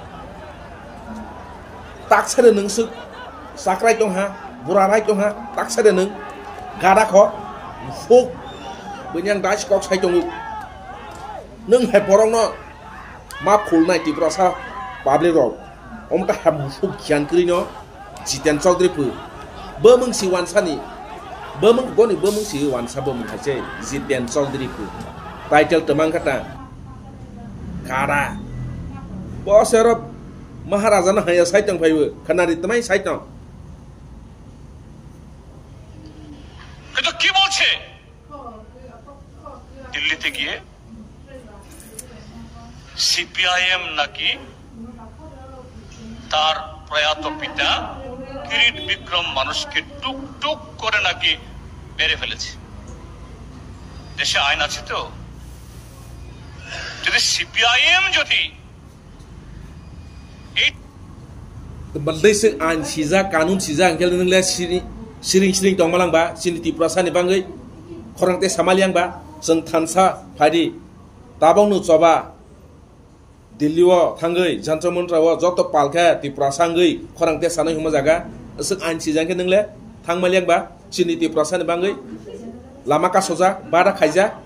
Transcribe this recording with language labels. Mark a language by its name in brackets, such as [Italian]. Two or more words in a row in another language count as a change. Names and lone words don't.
[Kok Borok] ताकसादे नोंसो साक्राय दंहा बुराराय दंहा ताकसादे नों गादाख फुक बनियां दाइस कक साइतम नों हे बरंनो मा खुलनाय तिप्रासा पाब्लिक रग ओमता हम फुक ज्ञान क्रिनो जितेन चौधरी फु बमंसि वानसानि बमंसि वानसा बमंहासे जितेन चौधरी फु टाइटल तमांखाता कारा बसर महाराजा न हाया साइतम फाइबो खानारि तमाय साइतम [Bangla] কিন্তু কি বলছে দিল্লিতে গিয়ে CPIM নাকি তার প্রয়াত পিতা কিরিট বিক্রম মানুষকে টুক টুক করে নাকি মেরে ফেলেছে দেশে আইন আছে তো যদি CPIM যদি এই [Kok Borok] बल्दैसे आइन सिजा कानून सिजा अंकेल नोंले सिरिं दंमालांबा सिनि तिप्रासानि बाङै खरंते सामालियांबा जों थानसा फादि दाबावनो चबा दिल्लीआव थांगै जन्त्र मन्त्रआव जत पालखा तिप्रासांगै खरंते सानाय हुमा जागा जों आइन सिजांके नोंले थांमालियांबा सिनि तिप्रासानि बाङै लामा कासजा बारा खायजा